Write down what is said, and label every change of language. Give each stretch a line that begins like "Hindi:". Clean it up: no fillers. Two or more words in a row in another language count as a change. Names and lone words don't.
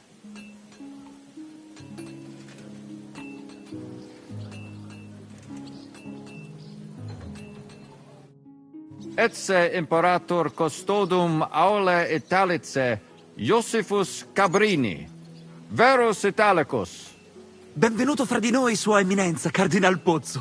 Latin: Etse imperator custodum aule Italice Iosifus Cabrini, Verus Italicus.
Italian: Benvenuto fra di noi, Sua Eminenza, Cardinal Pozzo.